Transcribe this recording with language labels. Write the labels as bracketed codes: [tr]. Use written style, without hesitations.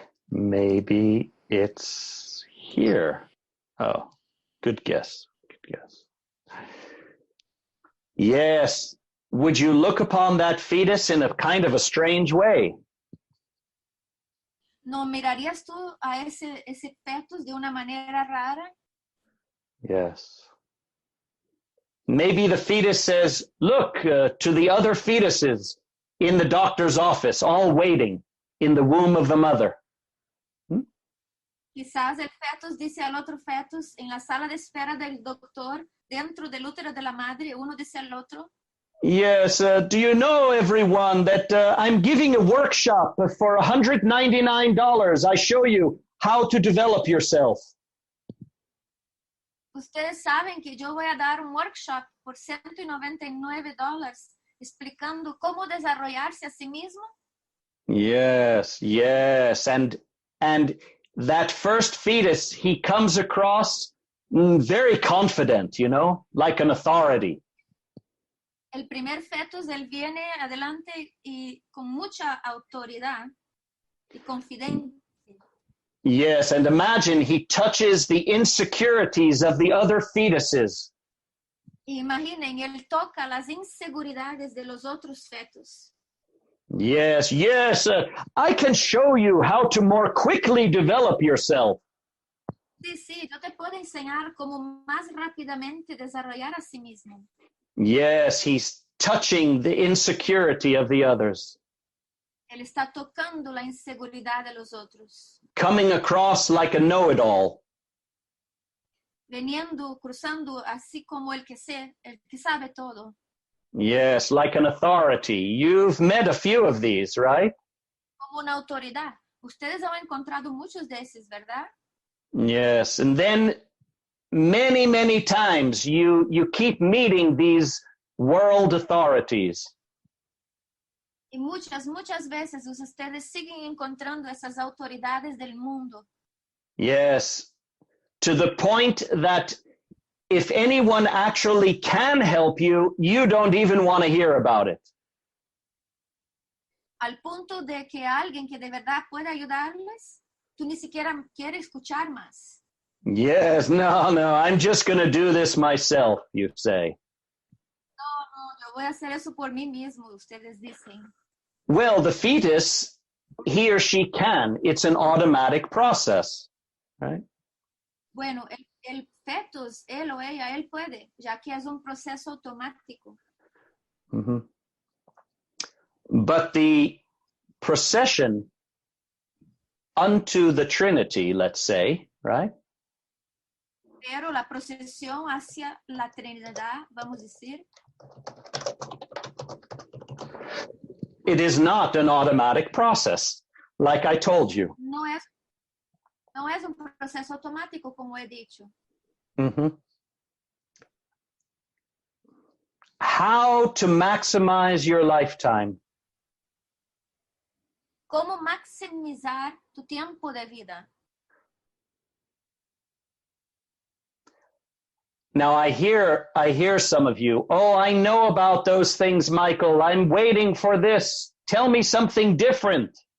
[en] Maybe it's here. Oh, good guess. Yes. Would you look upon that fetus in a kind of a strange way? [es] ¿No mirarías tú a ese fetus de una manera rara? [en] Yes. Maybe the fetus says, look to the other fetuses in the doctor's office, all waiting in the womb of the mother. [es] Quizás el fetus dice al otro fetus en la sala de espera del doctor, dentro del útero de la madre, uno dice al otro. [en] Yes, do you know, everyone, that I'm giving a workshop for $199. I show you how to develop yourself. [es] Ustedes saben que yo voy a dar un workshop por $199 explicando cómo desarrollarse a sí mismo. [en] Yes, yes. And that first fetus, he comes across very confident, you know, like an authority. [es] El primer fetus, él viene adelante y con mucha autoridad y confidencia. [en] Yes, and imagine he touches the insecurities of the other fetuses. [es] Imaginen, él toca las inseguridades de los otros fetos. [en] Yes, yes, I can show you how to more quickly develop yourself. [es] Sí, sí, yo te puedo enseñar cómo más rápidamente desarrollar a sí mismo. [en] Yes, he's touching the insecurity of the others, [es] Él está tocando la inseguridad de los otros. [en] coming across like a know-it-all. [es] Veniendo, cruzando así como el que sabe todo. [en] Yes, like an authority. You've met a few of these, right? [es] Como una autoridad. Ustedes han encontrado muchos de esos, ¿verdad? [en] Yes, and then many, many times you keep meeting these world authorities. [es] Y muchas veces ustedes siguen encontrando esas autoridades del mundo. [en] Yes, to the point that if anyone actually can help you, you don't even want to hear about it. [es] Al punto de que alguien que de verdad pueda ayudarles, tú ni siquiera quieres escuchar más. [en] Yes, no, I'm just going to do this myself, you say. [es] No, yo voy a hacer eso por mí mismo, ustedes dicen. [en] Well, the fetus, he or she can. It's an automatic process, right? [es] Bueno, el fetus, él o ella, él puede, ya que es un proceso automático. Mm-hmm. [en] But the procession unto the Trinity, let's say, right? [es] Pero la procesión hacia la Trinidad, vamos a decir, [en] it is not an automatic process, like I told you. [es] no es un proceso automático, como he dicho. Mm-hmm. [en] How to maximize your lifetime? [es] ¿Cómo maximizar tu tiempo de vida? [en] Now I hear some of you, oh, I know about those things, Michael. I'm waiting for this. Tell me something different.